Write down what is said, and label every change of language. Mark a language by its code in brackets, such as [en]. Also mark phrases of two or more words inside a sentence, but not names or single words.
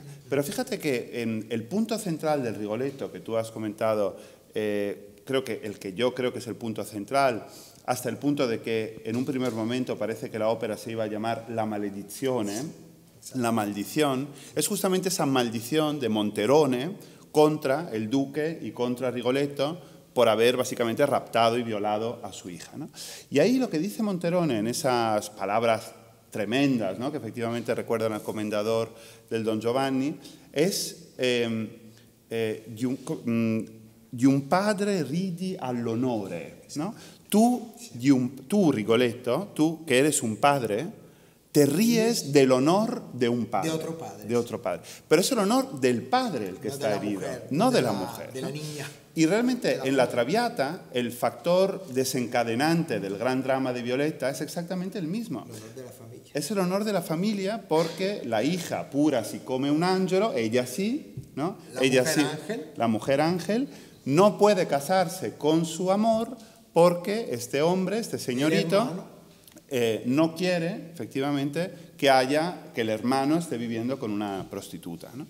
[es] Pero fíjate que en el punto central del Rigoletto que tú has comentado, creo que yo creo que es el punto central, hasta el punto de que en un primer momento parece que la ópera se iba a llamar La Maledizione, la maldición, es justamente esa maldición de Monterone contra el duque y contra Rigoletto por haber básicamente raptado y violado a su hija, ¿no? Y ahí lo que dice Monterone en esas palabras tremendas, ¿no?, que efectivamente recuerdan al comendador del Don Giovanni, es [it] di un padre ridi all'onore, [es] ¿no? Tú, Rigoletto, tú que eres un padre, te ríes del honor de un padre. De otro padre. De otro padre. Pero es el honor del padre el que está herido, no de la mujer. De la niña. Y realmente en La Traviata el factor desencadenante del gran drama de Violetta es exactamente el mismo. El honor de la familia. Es el honor de la familia porque la hija pura [it] si come un angelo, [es] ella sí, ¿no? La mujer ángel, no puede casarse con su amor porque este hombre, este señorito, no quiere, efectivamente, que el hermano esté viviendo con una prostituta, ¿no?